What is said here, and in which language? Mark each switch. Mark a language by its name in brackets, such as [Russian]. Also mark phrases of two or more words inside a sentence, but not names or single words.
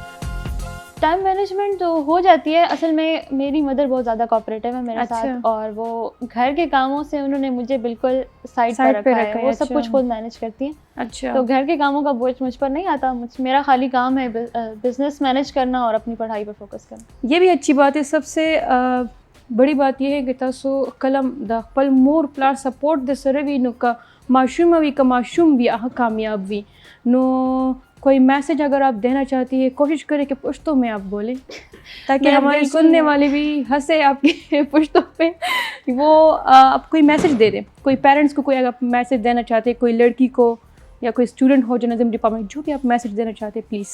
[English] time management [Urdu] تو ہو جاتی ہے. اصل میں میری مدر بہت زیادہ کوآپریٹیو ہے میرے ساتھ, اور وہ گھر کے کاموں سے انہوں نے مجھے بالکل سائڈ پہ رکھا ہے. وہ سب کچھ خود مینیج کرتی ہیں. اچھا. تو گھر کے کاموں کا بوجھ مجھ پر نہیں آتا. میرا خالی کام ہے بزنس مینیج کرنا اور اپنی پڑھائی پر فوکس کرنا. یہ بھی اچھی بات ہے. سب سے بڑی بات یہ ہے کہ [Pashto] تاسو قلم د خپل مور پلار سپورٹ د سره وي نو کا معشوم وي کا معشوم وي هغه کامیاب وي. [Urdu] نو کوئی میسج اگر آپ دینا چاہتی ہے کوشش کریں کہ پشتو میں آپ بولیں تاکہ ہمارے سننے والے بھی ہنسے آپ کے پشتو پہ. وہ آپ کوئی میسج دے دیں, کوئی پیرنٹس کو کوئی اگر میسج دینا چاہتے ہیں, کوئی لڑکی کو یا کوئی اسٹوڈنٹ ہو [English] journalism department, [Urdu] جو بھی آپ میسج دینا چاہتے ہیں پلیز.